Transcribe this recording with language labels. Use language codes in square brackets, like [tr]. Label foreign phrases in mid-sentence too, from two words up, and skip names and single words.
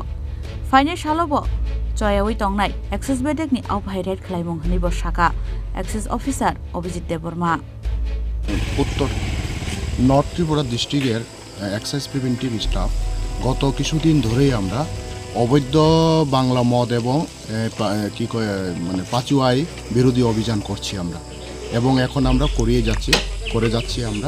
[trp] Fine Shalobo, Choyawi Tongnai, Access Bedek ni Aupai Red Claymong Nibo Shaka, [en] Access Officer [trp] Objit Deborma. [bn] উত্তর [en] North Tripura districter excise preventive staff [bn] গত কিছুদিন ধরেই আমরা অবৈধ বাংলা মদ এবং কি কয় মানে পাচুয়াই বিরোধী অভিযান করছি আমরা এবং এখন আমরা করে যাচ্ছি আমরা